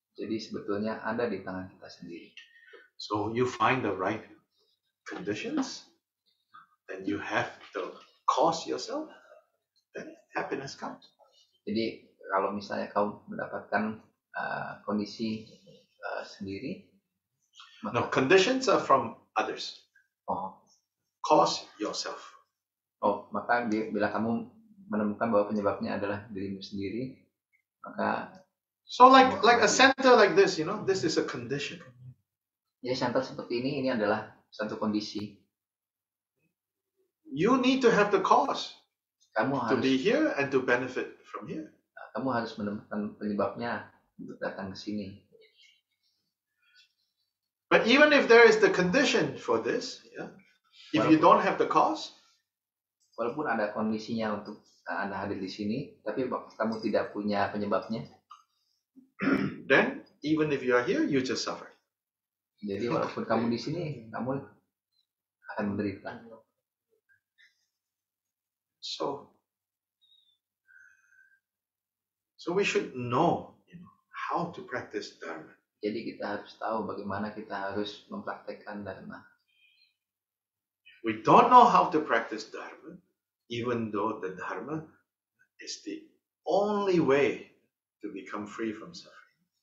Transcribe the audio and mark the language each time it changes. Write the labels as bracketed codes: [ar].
[id] Jadi sebetulnya ada di tangan kita sendiri. [en] So you find the right conditions, then you have to cause yourself, then happiness comes. [id] Jadi kalau misalnya kau mendapatkan kondisi sendiri, [en] No, conditions are from others. oh, Cause yourself. [id] maka bila kamu menemukan bahwa penyebabnya adalah dirimu sendiri, maka [en] So like a center like this, you know, this is a condition. [id] ya senter seperti ini adalah satu kondisi. [en] You need to have the cause [id] Kamu [en] to [id] harus [en] be here and to benefit from here. [id] kamu harus menemukan penyebabnya untuk datang ke sini. [en] But even if there is the condition for this, yeah, if you don't have the cause, [id] Walaupun ada kondisinya untuk Anda hadir di sini, tapi kamu tidak punya penyebabnya. [en] then even if you are here, you just suffer. [id] Jadi walaupun kamu di sini, kamu akan menderita. [en] So we should know, you know, how to practice Dharma. [id] Jadi kita harus tahu bagaimana kita harus mempraktekkan Dharma. [en] We don't know how to practice Dharma, even though the Dharma is the only way to become free from suffering.